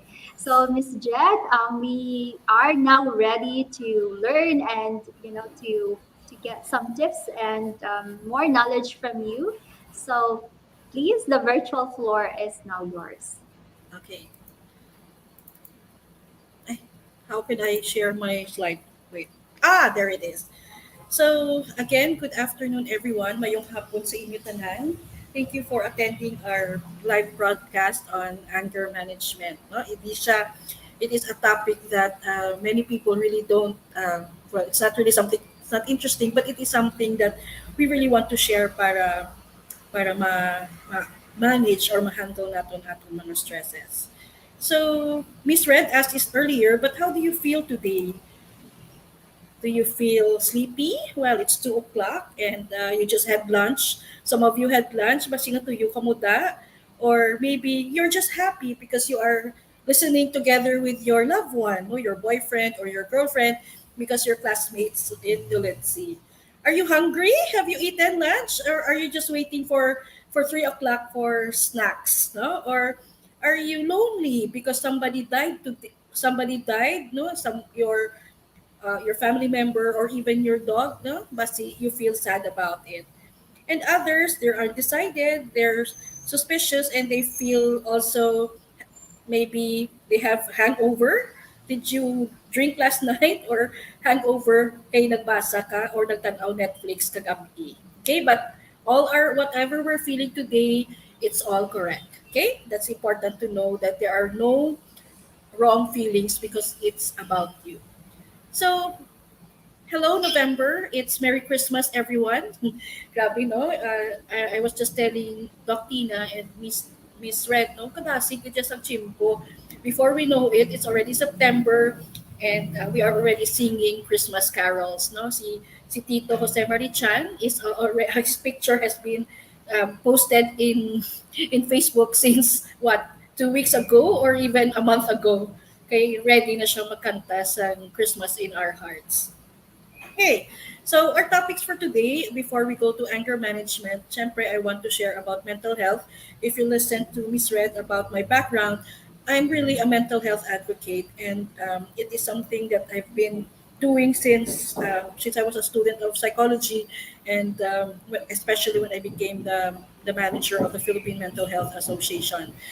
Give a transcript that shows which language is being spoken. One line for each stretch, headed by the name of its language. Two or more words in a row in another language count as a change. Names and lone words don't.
English: So, Miss Jed, we are now ready to learn and to get some tips and more knowledge from you. So, please, the virtual floor is now yours. Okay. Eh, how can I share my slide? Wait. There it is. So, again, good afternoon, everyone.
Hiligaynon: Mayong hapon sa inyo tanan.
English: Thank you for attending our live broadcast on anger management. No, it is a topic that many people really don't. Well, it's not really something. It's not interesting, but it is something that we really want to share para manage or
Filipino: ma-handle natin ating mga stresses.
English: So, Miss Red asked this earlier, but how do you feel today? Do you feel sleepy? Well, it's 2 o'clock and you just had lunch. Some of you had lunch,
Hiligaynon: basi nga tuyo ka muda.
English: Or maybe you're just happy because you are listening together with your loved one, or your boyfriend or your girlfriend, because you're classmates in NOLITC. Are you hungry? Have you eaten lunch? Or are you just waiting for 3 o'clock for snacks? No? Or are you lonely because somebody died, no? Your family member or even your dog, no? Basi you feel sad about it. And others, they're undecided, they're suspicious, and they feel also maybe they have hangover. Did you drink last night or hangover
Hiligaynon: kay nagbasa ka or nagtanaw Netflix kagabi?
English: Okay, but all our whatever we're feeling today, it's all correct. Okay, that's important to know that there are no wrong feelings because it's about you. So, hello, November. It's Merry Christmas, everyone. Grabe, no? I was just telling Doc Tina and Miss Red, no?
Hiligaynon: Kadasig ka dyan sa chimpo.
English: Before we know it, it's already September and we are already singing Christmas carols, no? Si Tito Jose Marichan is already, his picture has been posted in Facebook since what, 2 weeks ago or even a month ago.
Filipino: Okay, ready na siya magkanta sa Christmas in Our Hearts.
English: Okay, so our topics for today, before we go to anger management, syempre I want to share about mental health. If you listen to Miss Red about my background, I'm really a mental health advocate, and it is something that I've been doing since I was a student of psychology, and especially when I became the manager of the Philippine Mental Health Association.